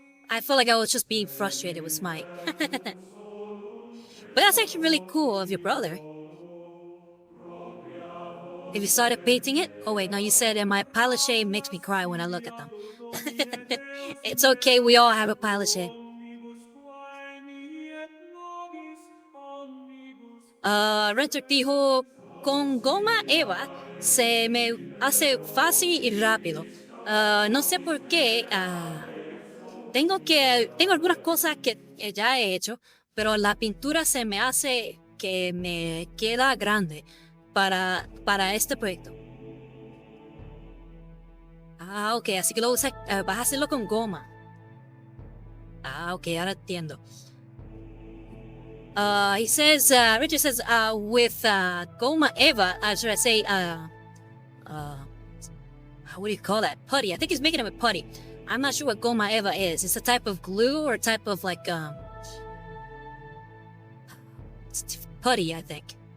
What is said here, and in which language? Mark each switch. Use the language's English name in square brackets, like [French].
[English] I feel like I was just being frustrated with Smite. But that's actually really cool of your brother. If you started painting it? Oh wait, no, you said my pile of shame makes me cry when I look at them. It's okay, we all have a pile of shame. [Spanish] Rentrick dijo, con goma Eva se me hace fácil y rápido. No sé por qué. Tengo algunas cosas que ya he hecho, pero la pintura se me hace que me queda grande para este proyecto. Ah, ok, así que vas a hacerlo con goma. Ah, okay, ahora entiendo. [English] He says, Richard says, with Goma Eva, should I say, what do you call that? Putty. I think he's making it with putty. I'm not sure what Goma Eva is. It's a type of glue or a type of like, it's putty, I think.